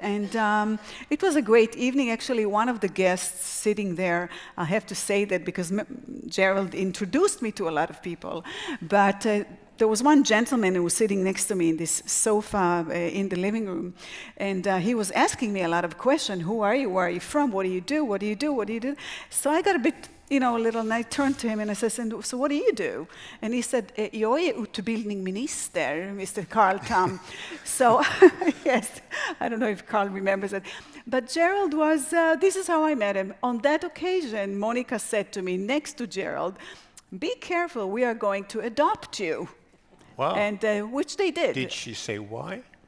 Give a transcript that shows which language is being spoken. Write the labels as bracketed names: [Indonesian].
[English] And it was a great evening. Actually, one of the guests sitting there, I have to say that because Gerald introduced me to a lot of people, but there was one gentleman who was sitting next to me in this sofa in the living room, and he was asking me a lot of questions. Who are you? Where are you from? What do you do? What do you do? What do you do? So I got a bit, a little, and I turned to him and I said, so what do you do? And he said, [Swedish] jag är utbildningsminister, [English] Mr. Carl Tam. So, yes, I don't know if Carl remembers it. But Gerald was, this is how I met him. On that occasion, Monica said to me, next to Gerald, be careful, we are going to adopt you. Wow. And which they did. Did she say why?